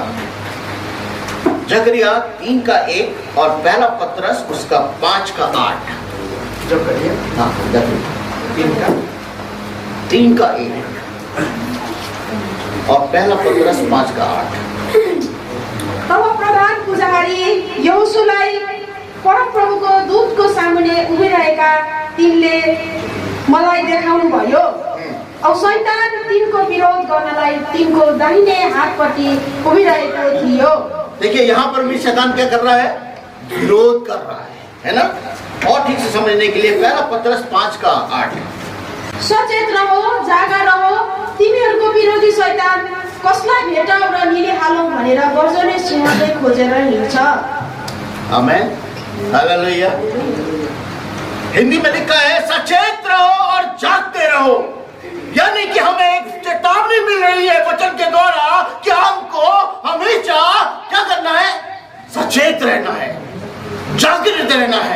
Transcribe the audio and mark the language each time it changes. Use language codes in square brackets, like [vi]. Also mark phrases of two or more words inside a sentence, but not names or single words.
[hi] जकरिया 3:1 और पहला पतरस उसका 5:8। जब करिए हाँ, 3:1 और पहला पतरस 5:8। [ne] तब प्रधान पुजारी यहोशूलाई परमप्रभुको दूतको सामुने उभिरहेका तिनले मलाई देखाउनु भयो। औ शैतान तिनको विरोध गर्नलाई तिनको दाहिने हातपट्टि उभिरहेको थियो। [hi] देखिए यहाँ पर भी शैतान क्या कर रहा है? विरोध कर रहा है ना? और ठीक से समझने के लिए पहला पतरस 5:8। सचेत रहो, जागा रहो, [ne] तिमीहरूको विरोधी शैतान कसलाई भेटाऊ र निलिहालौँ भनेर गर्जने सिंहले खोजेर हिँड्छ। आमेन, हालेलुया। [hi] हिंदी में लिखा है सचेत रहो और जागते रहो, यानी कि हमें एक चेतावनी मिल रही है वचन के द्वारा कि हमको हमेशा क्या करना है? सचेत रहना है, जागृत रहना है।